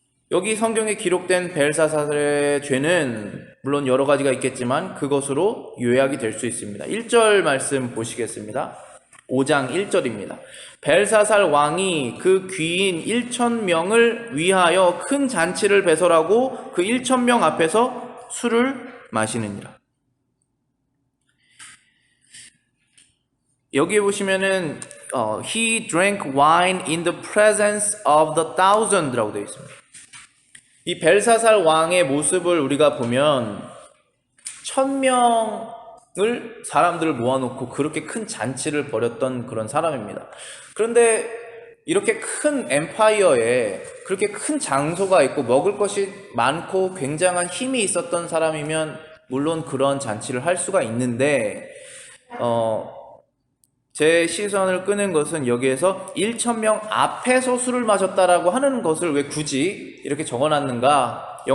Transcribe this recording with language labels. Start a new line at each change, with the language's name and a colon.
Korean: 여기 성경에 기록된 벨사살의 죄는 물론 여러 가지가 있겠지만 그것으로 요약이 될 수 있습니다. 1절 말씀 보시겠습니다. 5장 1절입니다. 벨사살 왕이 그 귀인 1,000명을 위하여 큰 잔치를 배설하고 그 1,000명 앞에서 술을 마시느니라. 여기에 보시면은
English: He drank wine in the presence of the thousand
Korean: 라고 되어 있습니다. 이 벨사살 왕의 모습을 우리가 보면 1,000명을 사람들을 모아놓고 그렇게 큰 잔치를 벌였던 그런 사람입니다. 그런데 이렇게 큰 엠파이어에 그렇게 큰 장소가 있고 먹을 것이 많고 굉장한 힘이 있었던 사람이면 물론 그런 잔치를 할 수가 있는데 제 시선을 끄는 것은 여기에서 1,000명 앞에서 술을 마셨다라고 하는 것을 왜 굳이 이렇게 적어놨는가?